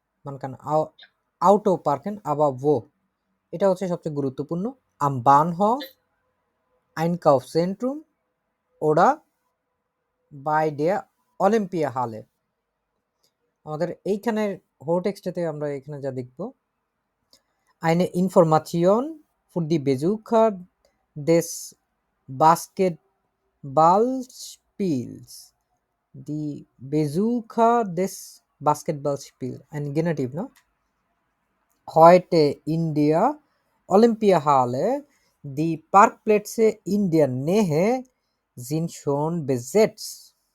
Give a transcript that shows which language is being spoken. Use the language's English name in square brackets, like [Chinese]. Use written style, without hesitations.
[German] Man kann Auto parken, aber wo? [Bangla] এটা হচ্ছে সবচেয়ে গুরুত্বপূর্ণ। [German] Am Bahnhof, Einkaufszentrum oder bei der Olympiahalle। [Bangla] আমাদের এইখানের হোটেক্সটাতে আমরা এখানে যা দেখব, [German] eine Information für die Besucher des Basketballspiels। Die Besucher des Basketballspiels, ein Genitiv, ne? Heute in der Olympiahalle, die Parkplätze in der Nähe sind schon besetzt।